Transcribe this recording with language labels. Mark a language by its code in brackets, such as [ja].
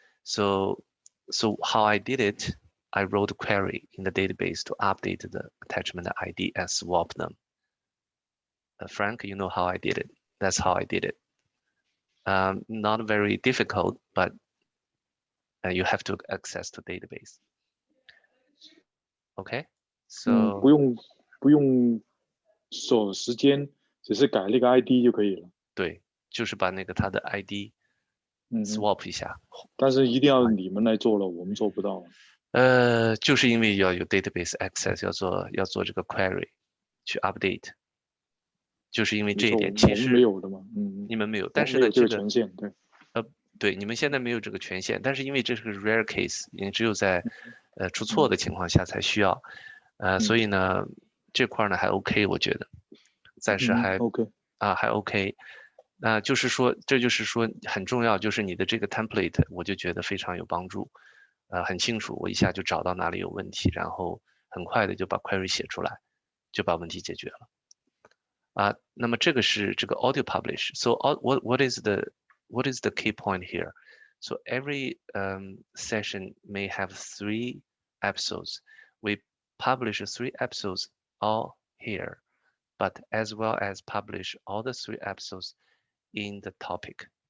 [en] So how I did it, I wrote a query in the database to update the attachment ID and swap them. Frank, you know how I did it. That's how I did it. Not very difficult, but you have to access the database. Okay, so [zh] 不用锁时间，只是改那个 ID 就可以了。对，就是把那个它的 ID swap 一下。但是一定要你们来做了，我们做不到。就是因为要有 database access， 要做这个 query 去 update， 就是因为这一点。其实没有的嘛，你们没有，但是呢，这个权限，对。对，你们现在没有这个权限，但是因为这是个 [en] rare case， [zh] 你只有在出错的情况下才需要，所以呢这块呢还 OK， 我觉得暂时还 [en] OK [zh] 还 OK。就是说这就是说很重要，就是你的这个 template， 我就觉得非常有帮助，很清楚，我一下就找到哪里有问题，然后很快的就把 query 写出来，就把问题解决了。那么这个是这个 audio publish。 [en] So what is the key point here? So every session may have 3 episodes. We publish 3 episodes all here, but as well as publish all the 3 episodes in the topic.